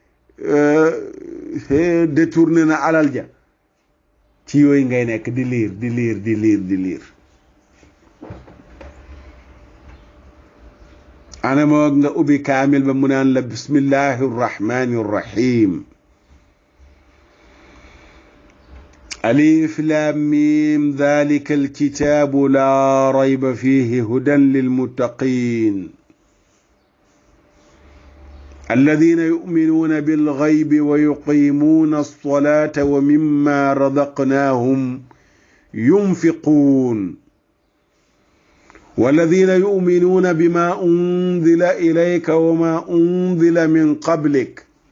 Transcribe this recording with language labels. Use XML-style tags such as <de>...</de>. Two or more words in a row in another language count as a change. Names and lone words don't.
<wo>détourné na alal ja ci yooyu ngay nekk di liir ana moog nga ubbi kaamil ba mu naan la</wo> <ar>بسم الله الرحمن الرحيم الم ذلك الكتاب لا ريب فيه هدى للمتقين الذين يؤمنون بالغيب ويقيمون الصلاة ومما رزقناهم ينفقون والذين يؤمنون بما أنزل إليك وما أنزل من قبلك</ar>